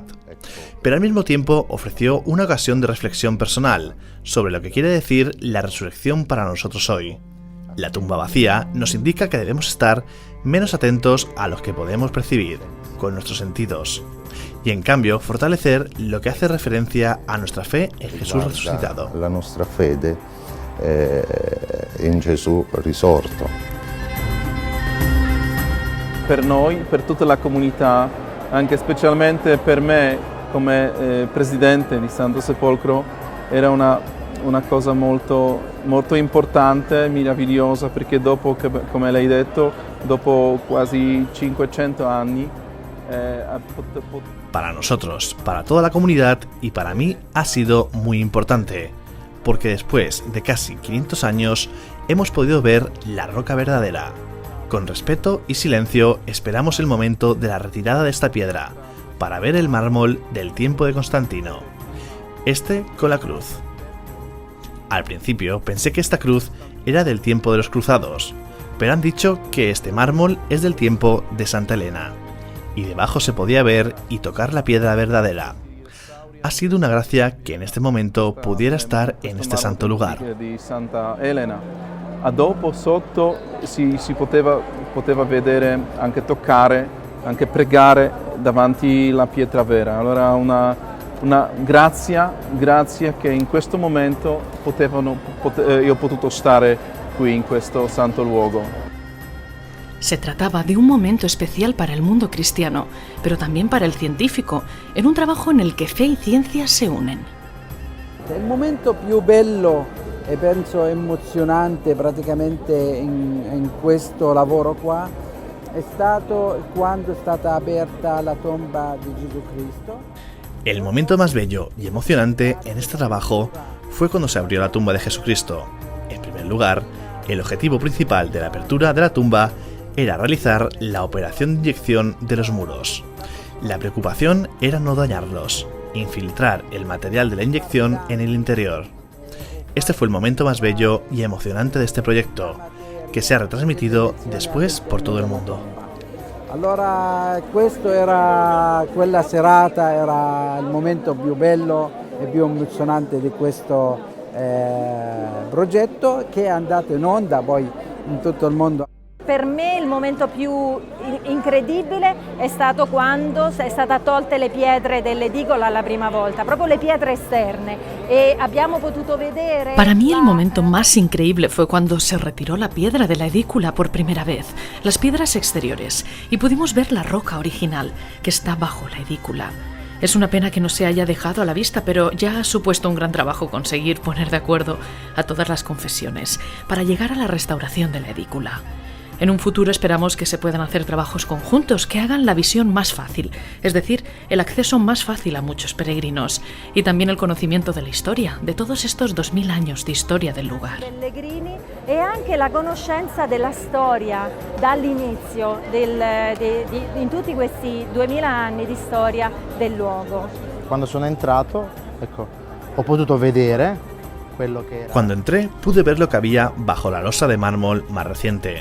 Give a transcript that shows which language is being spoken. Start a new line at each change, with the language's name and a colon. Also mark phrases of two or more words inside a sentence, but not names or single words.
Spanish: Pero al mismo tiempo ofreció una ocasión de reflexión personal sobre lo que quiere decir la resurrección para nosotros hoy. La tumba vacía nos indica que debemos estar menos atentos a lo que podemos percibir con nuestros sentidos, y en cambio fortalecer lo que hace referencia a nuestra fe en Jesús resucitado.
Italian: La nostra fede in Gesù risorto. Per noi, per tutta la comunità, anche specialmente per me come presidente di Santo Sepolcro, era una cosa molto, molto importante, meravigliosa, perché dopo, come lei ha detto, dopo quasi 500 anni,
Spanish: Para nosotros, para toda la comunidad y para mí ha sido muy importante, porque después de casi 500 años hemos podido ver la roca verdadera. Con respeto y silencio esperamos el momento de la retirada de esta piedra, para ver el mármol del tiempo de Constantino, este con la cruz. Al principio pensé que esta cruz era del tiempo de los cruzados, pero han dicho que este mármol es del tiempo de Santa Elena, y debajo se podía ver y tocar la piedra verdadera. Ha sido una gracia que en este momento pudiera estar en este santo lugar.
Italian: A dopo sotto si poteva vedere, anche toccare, anche pregare davanti la pietra vera. Allora una grazia che in questo momento io ho potuto stare qui in questo santo luogo.
Spanish: Se trataba de un momento especial para el mundo cristiano, pero también para el científico, en un trabajo en el que fe y ciencia se unen.
Italian: Il momento più bello e penso emozionante praticamente in questo lavoro qua è stato quando è stata aperta la tomba di Gesù Cristo.
Spanish: El momento más bello y emocionante en este trabajo fue cuando se abrió la tumba de Jesucristo. En primer lugar, el objetivo principal de la apertura de la tumba era realizar la operación de inyección de los muros. La preocupación era no dañarlos, infiltrar el material de la inyección en el interior. Este fue el momento más bello y emocionante de este proyecto, que se ha retransmitido después por todo el mundo.
Italian: Allora quella serata era il momento più bello e più emozionante di questo progetto che è andato in onda poi in tutto il mondo. Per me il momento più incredibile è stato quando è stata tolte le pietre dell'edicola la prima volta, proprio le pietre esterne, e abbiamo potuto vedere...
Spanish: Para mí el momento más increíble fue cuando se retiró la piedra de la edícula por primera vez, las piedras exteriores, y pudimos ver la roca original que está bajo la edícula. Es una pena que no se haya dejado a la vista, pero ya ha supuesto un gran trabajo conseguir poner de acuerdo a todas las confesiones para llegar a la restauración de la edícula. En un futuro esperamos que se puedan hacer trabajos conjuntos que hagan la visión más fácil, es decir, el acceso más fácil a muchos peregrinos y también el conocimiento de la historia, de todos estos 2000 años de historia del lugar.
Italian: Pellegrini e anche la conoscenza della storia dall'inizio in tutti questi 2000 anni di storia del luogo. Quando sono entrato, ecco, ho potuto vedere quello che era.
Spanish: Cuando entré, pude ver lo que había bajo la losa de mármol más reciente.